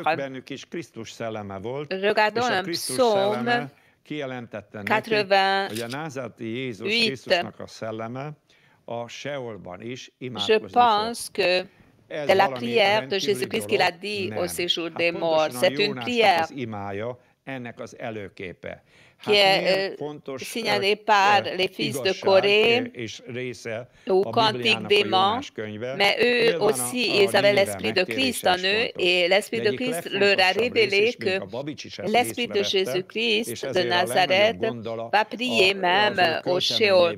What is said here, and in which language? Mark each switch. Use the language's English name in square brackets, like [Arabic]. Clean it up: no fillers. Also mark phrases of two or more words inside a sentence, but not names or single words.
[French] Regardons un psaume 88. Je pense que c'est la prière de Jésus-Christ qu'il a dit au séjour des morts. C'est une prière. [Hungarian] ennek az előképe. [French] Qui est signalé par les fils de Corée ou Cantique d'Aimant, mais eux aussi, ils avaient l'Esprit de Christ en eux, et l'Esprit de Christ leur a révélé que l'Esprit de Jésus-Christ de Nazareth va prier même au Sheol.